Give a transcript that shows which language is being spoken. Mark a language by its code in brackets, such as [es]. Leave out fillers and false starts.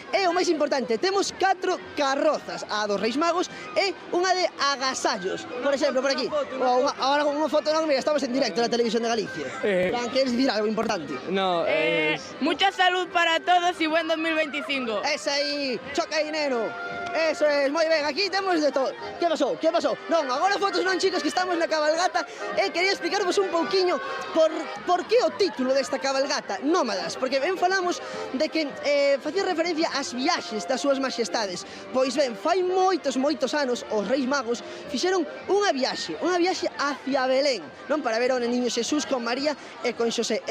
[gl] E o máis importante, temos 4 carrozas, a dos Reis Magos e unha de agasallos. Por exemplo, por aquí. Ahora con unha foto non, mira, estamos en directo na Televisión de Galicia. Fran, queres dicir algo importante? [es] No, Mucha salud para todos y buen 2025. [gl] Ese aí, choca aí, neno. Eso es, moi ben, aquí temos de todo. Que pasou? Non, agora fotos non, chicos, que estamos na cabalgata e quería explicarvos un pouquiño por que o título desta cabalgata, Nómadas, porque ben falamos de que facía referencia ás viaxes das súas majestades. Pois ben, fai moitos anos os Reis Magos fixeron unha viaxe hacia Belén, non, para ver ao Niño Xesús con María e con Xosé.